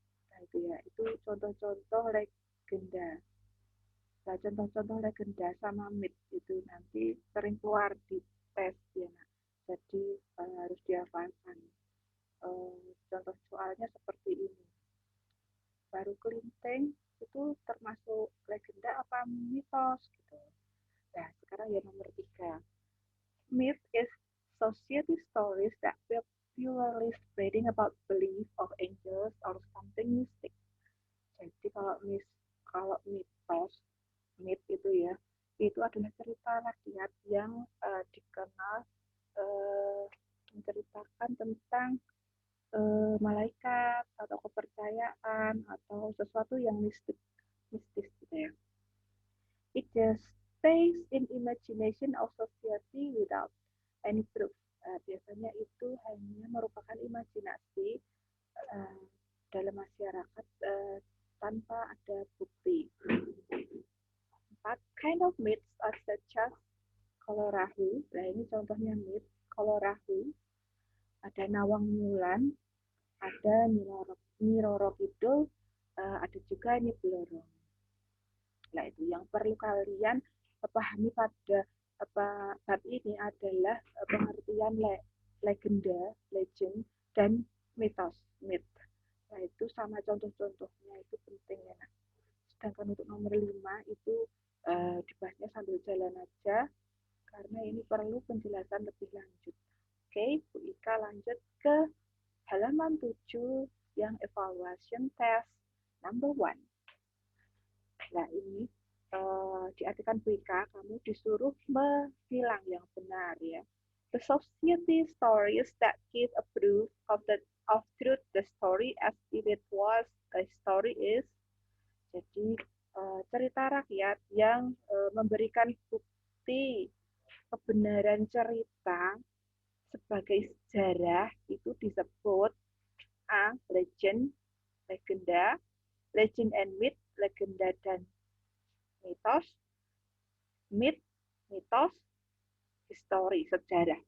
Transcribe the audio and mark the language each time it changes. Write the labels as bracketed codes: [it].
[id] Nah, itu ya, itu contoh-contoh legenda. Nah, contoh-contoh legenda sama myth itu nanti sering keluar di tes ya, nah. Jadi harus dihafalkan. Contoh soalnya seperti ini. Baru Kelinting itu termasuk legenda apa mitos gitu. Nah, sekarang yang nomor 3. [en] Myth is society stories that popularly spreading about belief of angels or something mystic. [id] Jadi kalau mitos, myth itu ya, itu adalah cerita rakyat yang dikenal menceritakan tentang malaikat atau kepercayaan atau sesuatu yang mistis gitu ya. [en] It just stays in imagination of society without any proof. [id] Biasanya itu hanya merupakan imajinasi dalam masyarakat tanpa ada bukti. 4. [en] Kind of myths are such as Kolorahu. [id] Nah, ini contohnya myth Kolorahu. Ada Nawang Wulan, ada Nyi Roro Kidul, ada juga Nyi Blorong. Nah, itu yang perlu kalian pahami pada bab ini adalah pengertian legenda, legend, dan mitos, myth. Nah, itu sama contoh-contohnya itu penting ya. Nah, sedangkan untuk nomor 5 itu dibahasnya sambil jalan aja, karena ini perlu penjelasan lebih lanjut. Oke, Bu Ika lanjut ke halaman 7 yang [en] evaluation test number 1. [id] Nah, ini diartikan Bu Ika, kamu disuruh menghilang yang benar ya. [en] The society stories that give a proof of truth the story as if it was a story is. [id] Jadi cerita rakyat yang memberikan bukti kebenaran cerita sebagai sejarah itu disebut A. Legend, legenda, legend and myth, legenda dan mitos, myth, mitos, history, sejarah.